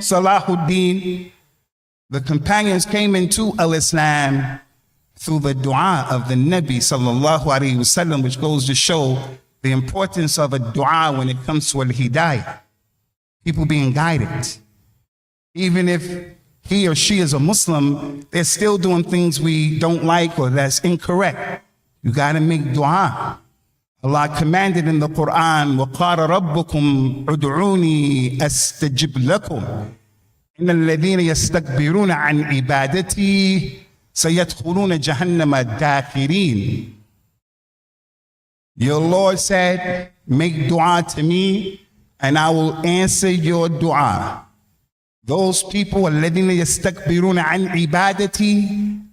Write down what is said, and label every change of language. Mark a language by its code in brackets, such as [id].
[en] Salahuddin, the companions came into al-Islam through the dua of the Nabi sallallahu alaihi wasallam, which goes to show the importance of a dua when it comes to al-hidayah. People being guided. Even if he or she is a Muslim, they're still doing things we don't like or that's incorrect. You got to make dua. [ar] Allah commanded in the Quran, وَقَالَ رَبُّكُمْ عُدْعُونِي أَسْتَجِبْ لَكُمْ إِنَّ الَّذِينَ يَسْتَكْبِرُونَ عَنْ عِبَادَتِي سَيَدْخُلُونَ جَهَنَّمَ دَاخِرِينَ. [en] Your Lord said, make dua to me and I will answer your dua. Those people, [ar] الَّذِينَ يَسْتَكْبِرُونَ عَنْ عِبَادَتِي.